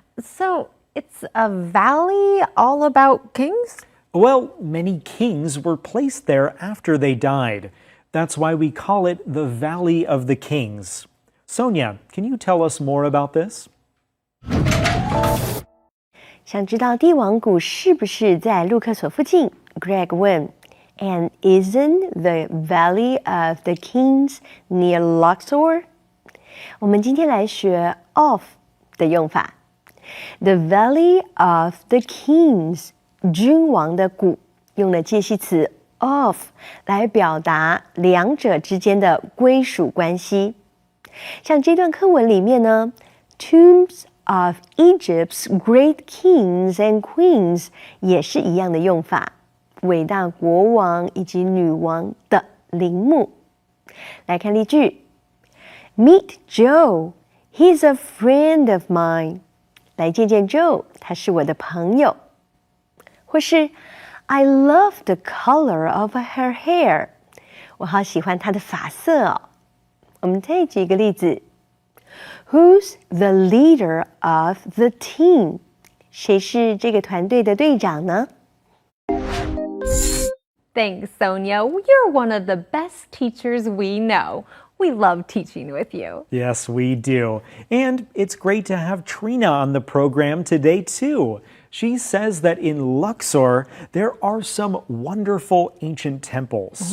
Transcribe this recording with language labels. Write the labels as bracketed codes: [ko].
[en] So it's a valley all about kings? Well, many kings were placed there after they died. That's why we call it the Valley of the Kings. Sonia, can you tell us more about this? [zh] 想知道帝王谷是不是在路克索附近 ？Greg 问。 [en] And isn't the Valley of the Kings near Luxor? [zh] 我们今天来学 of 的用法。The Valley of the Kings 君王的谷用了介系词 of 来表达两者之间的归属关系。像这段课文里面呢 ， [en] Tombs of Egypt's great kings and queens [zh] 也是一样的用法。伟大国王以及女王的陵墓。来看例句 [en] ：Meet Joe, he's a friend of mine. [zh] 来见见 Joe， 他是我的朋友。 [en] 或是 I love the color of her hair. [zh] 我好喜欢她的发色哦。我们再举一个例子 ： [en] Who's the leader of the team? [zh] 谁是这个团队的队长呢？ [en] Thanks, Sonia. You're one of the best teachers we know. We love teaching with you. Yes, we do. And it's great to have Trina on the program today, too. She says that in Luxor, there are some wonderful ancient temples.